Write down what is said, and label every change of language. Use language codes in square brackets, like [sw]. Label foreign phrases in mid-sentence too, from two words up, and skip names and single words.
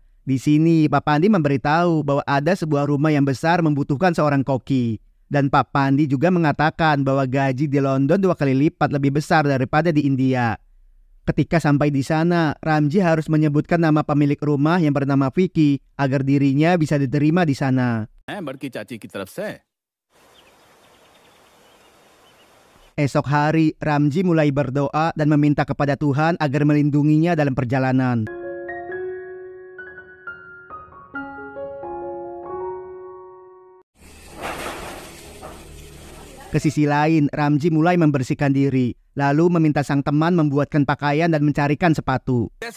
[id] Di sini, Pak Pandi memberitahu bahwa ada sebuah rumah yang besar membutuhkan seorang koki. Dan Pak Pandi juga mengatakan bahwa gaji di London 2 kali lipat lebih besar daripada di India. Ketika sampai di sana, Ramji harus menyebutkan nama pemilik rumah yang bernama Vicky agar dirinya bisa diterima di sana. [hi] बड़की चाची की तरफ से. [id] Esok hari, Ramji mulai berdoa dan meminta kepada Tuhan agar melindunginya dalam perjalanan. Ke sisi lain, Ramji mulai membersihkan diri, lalu meminta sang teman membuatkan pakaian dan mencarikan sepatu.